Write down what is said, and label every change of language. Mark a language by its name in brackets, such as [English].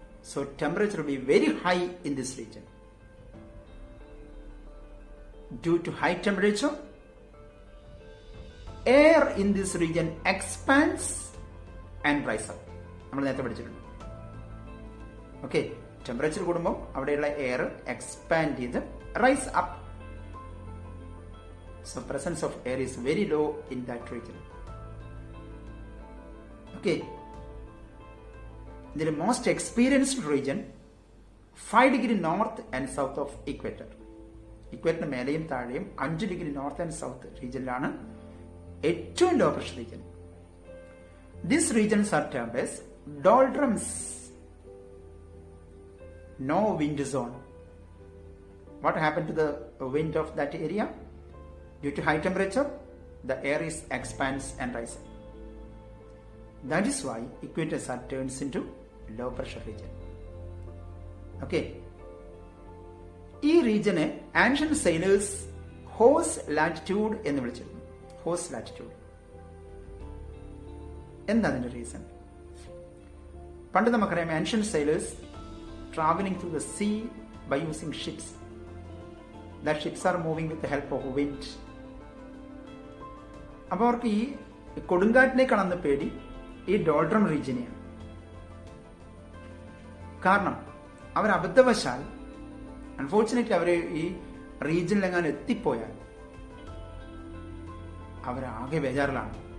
[English] So temperature will be very high in this region. Due to high temperature, air in this region expands and rise up. [Malayalam] നമ്മൾ നേരത്തെ പഠിച്ചിട്ടുണ്ട്. Okay, temperature കൂടുമ്പോൾ അവിടെയുള്ള air expand ചെയ്ത് rise up. [English] So presence of air is very low in that region. Okay, ഇതിന്റെ most experienced region 5 degree north and south of equator. [Malayalam] ഇക്വേറ്ററിന് മേലെയും താഴെയും 5 degree north and south റീജിയനിലാണ് ഏറ്റവും low pressure region. [English] These regions are termed as doldrums. No wind zone. What happened to the wind of that area? Due to high temperature, the air is expands and rises. That is why equators are turned into low pressure region. Okay. [Malayalam] ഈ റീജിയനെ ancient sailors ഹോസ് latitude എന്ന് വിളിച്ചിരുന്നു. ഹോസ് latitude. എന്താ അതിന്റെ reason? പണ്ട് നമുക്കറിയാം [English] Ancient sailors travelling through the sea by using ships. that ships are moving with the help of wind. [Malayalam] അപ്പോൾ അവർക്ക് ഈ കൊടുങ്കാറ്റിനേക്കാണെന്ന് പേടി ഈ ഡോൾഡ്രം റീജിയനെയാണ്. കാരണം അവർ അബദ്ധവശാൽ അൺഫോർച്ചുനേറ്റ്ലി അവർ ഈ റീജിയനിലെങ്ങാനും എത്തിപ്പോയാൽ അവരാകെ ബേജാറിലാണ്.